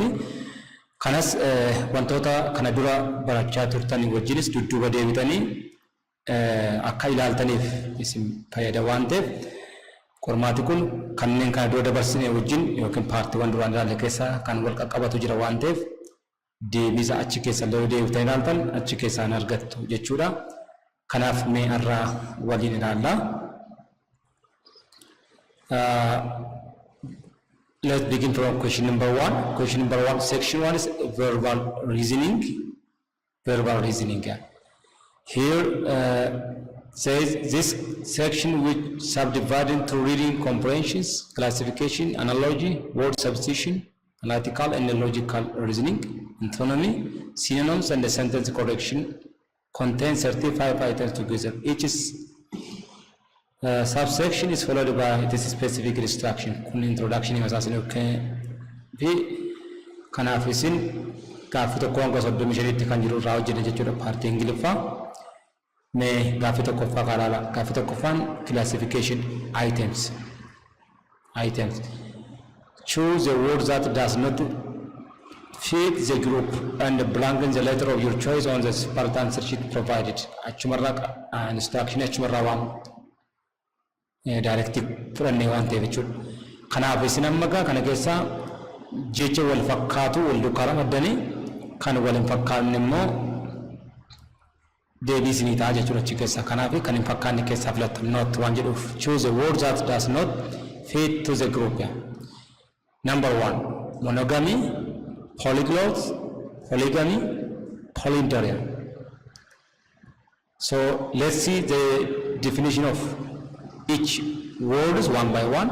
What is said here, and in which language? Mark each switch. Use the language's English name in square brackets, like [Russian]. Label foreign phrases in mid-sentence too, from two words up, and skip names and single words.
[Oromo] Kanas wantoota kana dura barachaa turtan wajjinis dudduuba deebitanii akka ilaaltaniif isin fayyada waan ta'eef qormaati kun kanneen kana dura dabarsine wajjin yookiin paartiiwwan duraan ilaalle keessaa kan wal qaqqabatu jira waan ta'eef deebisa achi keessa yoo deebitanii ilaaltan achi keessaan argattu jechuudha. Kanaaf mee har'aa waliin ilaalla. [English] Let's begin from question number 1. Question number 1, section 1 is verbal reasoning. Verbal reasoning. Here says this section which subdivided into reading comprehensions, classification, analogy, word substitution, analytical and logical reasoning, antonymy, synonyms, and the sentence correction contains 35 items together. Each is subsection is followed by this specific instruction. Kun introduction is as okay. [Oromo] Bi kanaaf isin gaaffii tokko hanga 35tti kan jiru irraa hojjete jechuudha paartii Ingiliffaa. Mee gaaffii tokkoffaa kaalaala. Gaaffii tokkoffaan [English] classification items. Choose a word that does not fit the group and blank the letter of your choice on the part answer sheet provided. [Oromo] Achumarraa instruction achumarraa waan directive fudhannee waan ta'eef jechuudha. Kanaaf isin amma kana keessaa jecha wal fakkaatu wal duukaa ramaddanii kan wal hin fakkaanne immoo deebii isinii ta'a jechuudha achi keessaa. Kanaaf kan hin fakkaanne keessaa filattan not waan jedhuuf [English] choose a word that does not fit to the group. Number 1, monogamy, polyglot, polygamy, polyandry. So let's see the definition of each word is one by one.